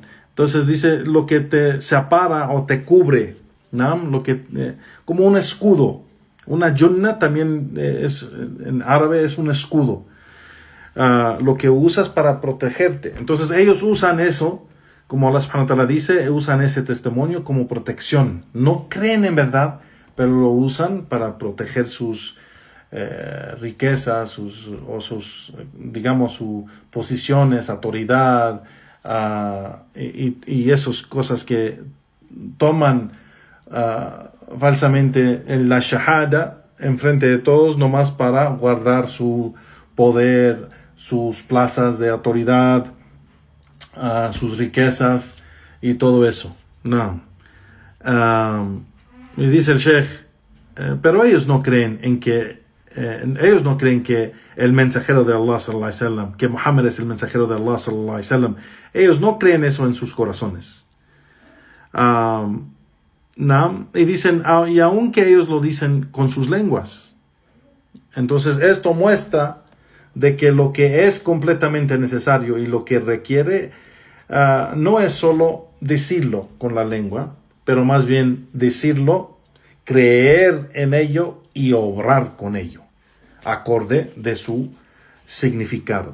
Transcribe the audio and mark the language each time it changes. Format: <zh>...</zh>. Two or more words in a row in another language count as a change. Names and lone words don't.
<es>Entonces dice lo que te separa o te cubre, ¿no? Lo que, como un escudo. Una junna también en árabe es un escudo. Lo que usas para protegerte. Entonces ellos usan eso, como Allah</es> <ar>سبحانه وتعالى</ar> <es>dice, usan ese testimonio como protección. No creen en verdad, pero lo usan para proteger sus riquezas, sus posiciones, autoridad, y esas cosas que toman falsamente en la shahada enfrente de todos, nomás para guardar su poder, sus plazas de autoridad, sus riquezas y todo eso. No. Y dice el Sheikh, pero ellos no creen que el mensajero de Allah</es> <ar>صلى الله عليه وسلم,</ar> <es>que Muhammad es el mensajero de Allah</es> <ar>صلى الله عليه وسلم.</ar> <es>Ellos no creen eso en sus corazones. Y dicen, y aunque ellos lo dicen con sus lenguas. Entonces esto muestra de que lo que es completamente necesario y lo que requiere no es solo decirlo con la lengua, pero más bien decirlo, creer en ello y obrar con ello, acorde de su significado.</es>